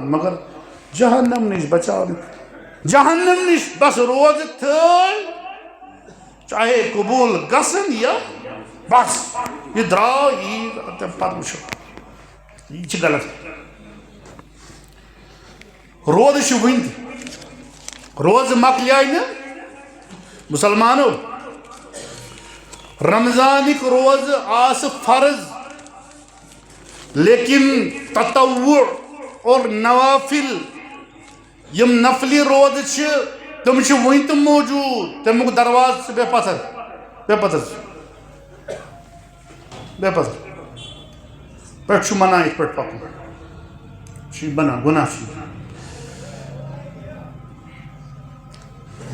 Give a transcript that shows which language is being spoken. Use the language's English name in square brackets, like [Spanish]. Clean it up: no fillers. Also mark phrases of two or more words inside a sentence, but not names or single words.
[Kashmiri] مگر جہنم نش بچاونہٕ، جہنم نش بس روزٕ تھٲے، چاہے قبوٗل گژھن یا بس یہِ درٛاو یی تَمہِ پتہٕ وٕچھو. یہِ چھِ غلط. روزٕ چھِ وٕنہِ تہِ، روزٕ مۄکلیے نہٕ مسلمانو. رمضانٕکۍ روزٕ آسہٕ فرض، لیکن تطوع اور نوافل یِم نفلی روزٕ چھِ تِم چھِ وٕنہِ تہِ موجوٗد. تَمیُک دروازٕ چھُ بے پتھر، بے پتھر بے پتھر. پٮ۪ٹھٕ چھُ منع یِتھ پٲٹھۍ پکُن، چھُ بنان گۄناہ چھُ.